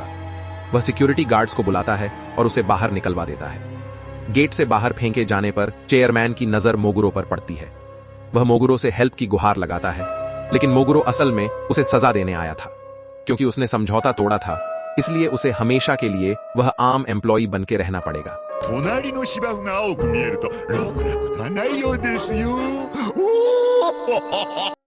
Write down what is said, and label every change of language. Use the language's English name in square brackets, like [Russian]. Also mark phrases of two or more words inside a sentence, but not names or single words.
[Hindi] वह सिक्योरिटी गार्ड्स को बुलाता है और उसे बाहर निकलवा देता है। गेट से बाहर फेंके जाने पर चेयरमैन की नजर मोगुरो पर पड़ती है। वह मोगुरो से हेल्प की गुहार लगाता है, लेकिन मोगुरो असल में उसे सजा देने आया था। क्योंकि उसने समझौता तोड़ा था, इसलिए उसे हमेशा के लिए वह आम एम्प्लॉय बन के रहना पड़ेगा। [Japanese] 隣の芝生が青く見えるとろくなことはないようですよ。